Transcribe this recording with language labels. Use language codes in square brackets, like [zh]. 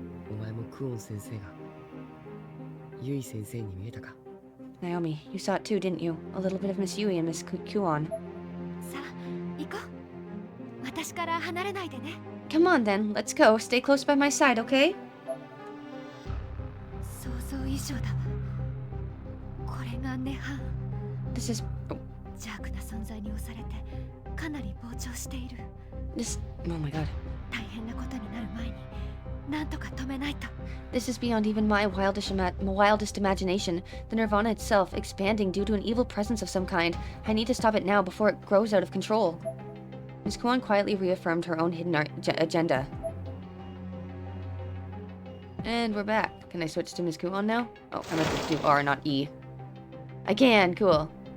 [ja] お前もクオン先生がユイ先生に見えたか? [en] Naomi, you saw it too, didn't you? A little bit of Miss Yui and Miss Kuon. [ja] さあ、行こう。私から離れないでね。 [en] Come on then, let's go. Stay close by my side, okay? [ja] 想像以上だわ。これが涅槃。 [en] This is... [ja] 邪悪な存在に押されてかなり膨張している。 [en] This... Oh my god. [ja] 大変なことになる前になんとか止めないと。 [en] This is beyond even my wildest imagination. The Nirvana itself, expanding due to an evil presence of some kind. I need to stop it now before it grows out of control. Ms. Kuon quietly reaffirmed her own hidden agenda. And we're back. Can I switch to Ms. Kuon now? Oh, I meant to do R, not E. I can, cool.